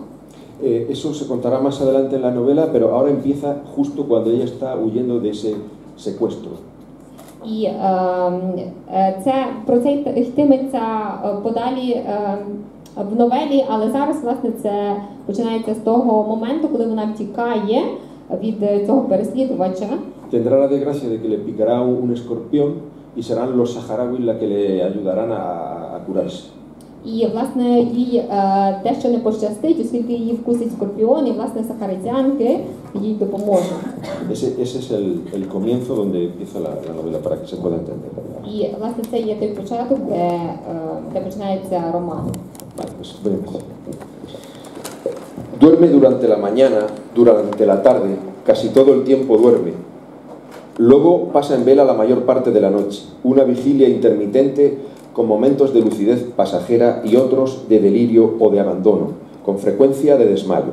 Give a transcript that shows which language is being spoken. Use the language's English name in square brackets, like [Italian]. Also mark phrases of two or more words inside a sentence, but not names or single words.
[Spanish] Eso se contará más adelante en la novela, pero ahora empieza justo cuando ella está huyendo de ese secuestro. [Ukrainian] І про це йтиметься подалі в новелі, але зараз, власне, це починається з того моменту, коли вона втікає від цього переслідувача. [Spanish] Tendrá la desgracia de que le picará un escorpión y serán los saharauis los que le ayudarán a curarse. [Ukrainian] І, власне, їй дещо не пощастить, оскільки її вкусить скорпіон, і, власне, сахаритянки їй допоможуть. [Spanish] Ese es el comienzo donde empieza la novela, para que se pueda entender. [Ukrainian] І, власне, це є той початок, де починається роман. [Spanish] Vale, pues voy a empezar. Duerme durante la mañana, durante la tarde, casi todo el tiempo duerme. Luego pasa en vela la mayor parte de la noche, una vigilia intermitente con momentos de lucidez pasajera y otros de delirio o de abandono, con frecuencia de desmayo.